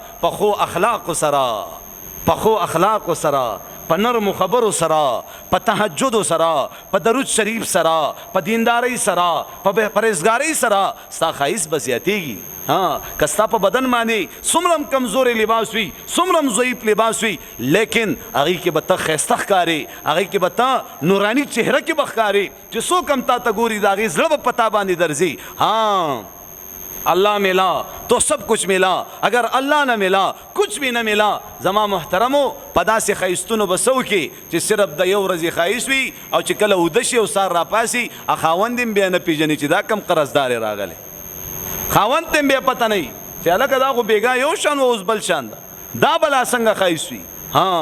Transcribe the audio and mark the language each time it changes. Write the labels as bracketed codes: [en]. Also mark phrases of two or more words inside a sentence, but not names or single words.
[ps] پخو اخلاقو سره په نرمو خبرو سره په تهجدو سره په درود شریف سره په دیندارۍ سره په پرهیزګارۍ سره ستا ښایست به زیاتیږي. ها که ستا په بدن باندې څومره هم کمزورې لباس وي څومره هم ضعیف لباس وي لیکن هغې کې به ته ښایسته ښکارې هغې کې به ته نوراني چهره کې به ښکارې چې څوک هم تا ته ګوري د هغې زړه به په تا باندې درځي. [ur] ها اللہ ملا تو سب کچھ ملا اگر اللہ نہ ملا کچھ بھی نہ ملا. [ps] زما محترمو په داسې ښایستونو به څه وکړي چې صرف د یو ورځې ښایست وي او چې کله اوده شي او سار راپاسي خاوند هم بیا نه پېژني چې دا کم قرضدار یې راغلی. خاوند ته هم بیا پته نه وي چې هلکه دا خو بېګا یو شان و اوس بل شان ده دا بلا څنګه ښایست وي.